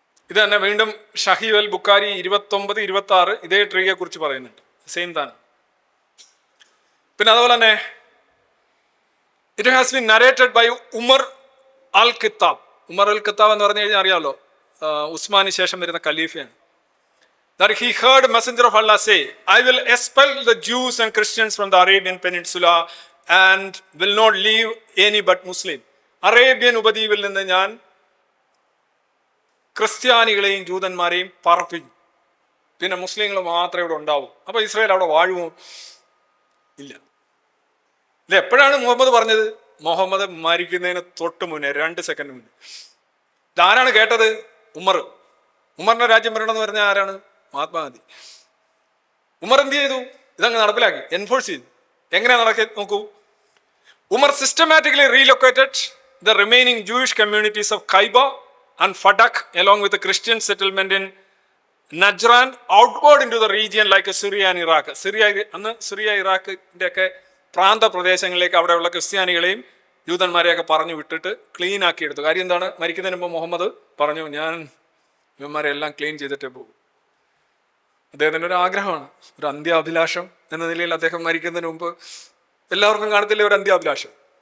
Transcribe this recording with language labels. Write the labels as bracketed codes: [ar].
[ml] ഇത് തന്നെ വീണ്ടും ഷഹീഹ് അൽ ബുഖാരി 29-26 ഇതേ ട്രീയെ കുറിച്ച് പറയുന്നുണ്ട്, സെയിം താനം. പിന്നെ അതുപോലെ തന്നെ [en] It has been narrated by Umar al Khattab. [ml] Umar Al Khattab എന്ന് പറഞ്ഞു കഴിഞ്ഞാൽ അറിയാമല്ലോ, ഉസ്മാന് ശേഷം വരുന്ന ഖലീഫയാണ്. [en] That he heard messenger of Allah say, I will expel the Jews and Christians from the Arabian Peninsula and will not leave any but Muslim. [ml] Arabian ഉപദ്വീപിൽ നിന്ന് ഞാൻ ക്രിസ്ത്യാനികളെയും ജൂതന്മാരെയും പറപ്പിക്കും, പിന്നെ മുസ്ലിങ്ങൾ മാത്രമേ ഇവിടെ ഉണ്ടാവൂ. അപ്പൊ ഇസ്രായേൽ അവിടെ വാഴുമോ? ഇല്ല. ഇത് എപ്പോഴാണ് മുഹമ്മദ് പറഞ്ഞത്? മുഹമ്മദ് മരിക്കുന്നതിന് തൊട്ട് മുന്നേ, 2 സെക്കൻഡ് മുന്നേ. ഇതാരാണ് കേട്ടത്? ഉമറിന്റെ രാജ്യം വരണമെന്ന് പറഞ്ഞാൽ ആരാണ്? മഹാത്മാഗാന്ധി. ഉമർ എന്ത് ചെയ്തു? ഇതങ്ങ് നടപ്പിലാക്കി, എൻഫോഴ്സ് ചെയ്തു. എങ്ങനെയാ നടക്കി നോക്കൂ. [en] Umar systematically relocated the remaining Jewish communities of Khaybar and Fadak along with the Christian settlement in Najran outward into the region like Syria and Iraq. [ml] Syria ഇറാഖിന്റെ ഒക്കെ പ്രാന്ത പ്രദേശങ്ങളിലേക്ക് അവിടെയുള്ള ക്രിസ്ത്യാനികളെയും ജൂതന്മാരെയൊക്കെ പറഞ്ഞു വിട്ടിട്ട് ക്ലീൻ ആക്കി എടുത്തു. കാര്യം എന്താണ്? മരിക്കുന്നതിന് മുമ്പ് മുഹമ്മദ് പറഞ്ഞു, ഞാൻ ഇവന്മാരെ എല്ലാം ക്ലീൻ ചെയ്തിട്ടേ പോകും. അദ്ദേഹത്തിൻ്റെ ഒരു ആഗ്രഹമാണ്, ഒരു അന്ത്യാഭിലാഷം എന്ന നിലയിൽ അദ്ദേഹം മരിക്കുന്നതിന് മുമ്പ് എല്ലാവർക്കും കാണത്തില്ലേ ഒരു അന്ത്യാഭിലാഷം?